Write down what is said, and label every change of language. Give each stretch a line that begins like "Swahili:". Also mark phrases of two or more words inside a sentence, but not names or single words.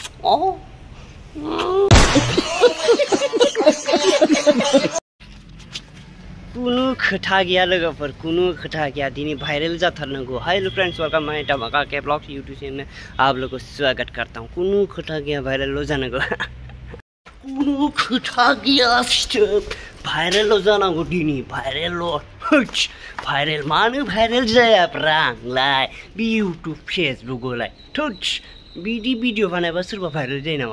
Bodo: कुनु खोथा गैया लोगोफोर कुनु खोथा गैया दिनै भाइरल जाथारनांगौ।
English: Hello friends, welcome my
Hindi: धमाका के ब्लॉग्स यूट्यूब चैनल में आप लोगों को स्वागत करता हूँ।
Bodo: कुनु खोथा गैया भाइरल हो जानांगौ। कुनु खोथा गैया भाइरल हो जानांगौ दिनै भाइरल हो। भाइरल मानो भाइरल जायाब्रा आंलाय बे यूट्यूब फेसबुकआवलाय थुच बिदि भिडिअ बानायबा सोरबा भाइरल जायो नामा?